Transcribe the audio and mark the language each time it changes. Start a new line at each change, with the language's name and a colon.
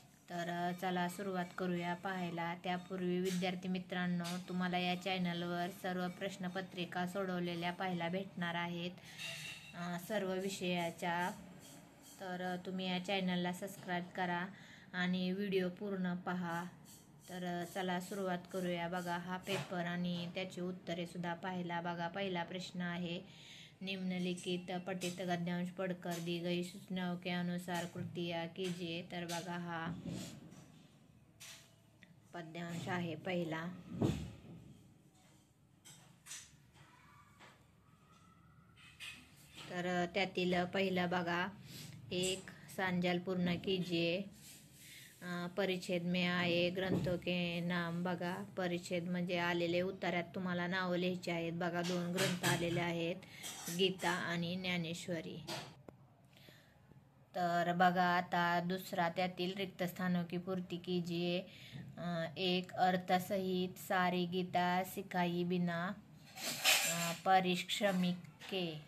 Marathi: तर चला सुरुवात करूया पाहायला. त्यापूर्वी विद्यार्थी मित्रांनो, तुम्हाला या चॅनलवर सर्व प्रश्नपत्रिका सोडवलेल्या पाहायला भेटणार आहेत सर्व विषयाच्या. तर तुम्ही या चॅनलला सबस्क्राईब करा आणि व्हिडिओ पूर्ण पहा. तर चला सुरुवात करूया. बघा हा पेपर आणि त्याची उत्तरे सुद्धा पाहायला. बघा पहिला प्रश्न आहे,
Hindi: निम्नलिखित पठित गद्यांश पढ़कर दी गई सूचनाओं के अनुसार कृतियाँ कीजिए.
Marathi: तर बघा हा पद्यांश आहे पहिला. तर त्यातील पहिला बघा,
Hindi: एक सांजाल पूर्ण कीजिए. परिच्छेद में आए ग्रंथों के नाम.
Marathi: बघा परिच्छेद म्हणजे आलेले उत्तरात तुम्हाला नाव लिहायचे आहेत. बघा 2 ग्रंथ आलेले आहेत, गीता आणि ज्ञानेश्वरी. तर बघा आता दुसरा, त्यातील
Hindi: रिक्त स्थानों की पूर्ति कीजिए. एक अर्थसहित सारी गीता सिखाई बिना परिश्रमिक के.